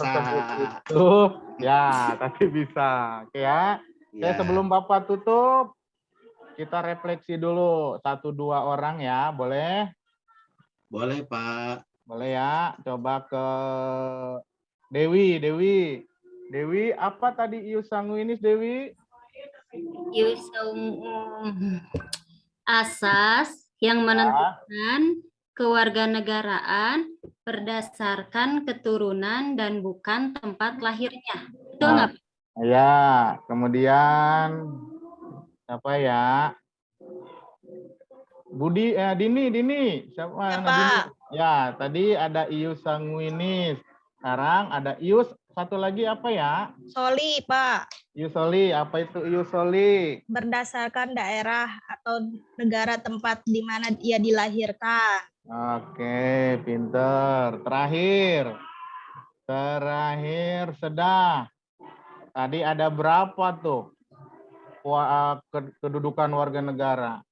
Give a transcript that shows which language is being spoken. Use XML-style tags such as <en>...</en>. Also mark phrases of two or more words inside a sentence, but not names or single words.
<id>tersebut itu ya, Tati bisa. Oke ya. Oke, sebelum Bapak tutup, kita refleksi dulu 1-2 orang ya, boleh? Boleh, Pak. Boleh ya. Coba ke Dewi, apa tadi</id> <la>ius sanguinis,</la> <id>Dewi? Ius asas yang menentukan kewarganegaraan berdasarkan keturunan dan bukan tempat lahirnya. Betul nggak? Ya, kemudian apa ya? Budi, Dini, siapa? Dini? Ya, tadi ada</id> <la>ius sanguinis.</la> <id>Sekarang ada ius satu lagi apa ya? Soli, Pak.</id> <la>Ius soli,</la> <id>apa itu</id> <la>ius soli?</la> <id>Berdasarkan daerah atau negara tempat di mana ia dilahirkan. Oke, pinter. Terakhir Sedah. Tadi ada berapa tuh kedudukan warga negara?</id>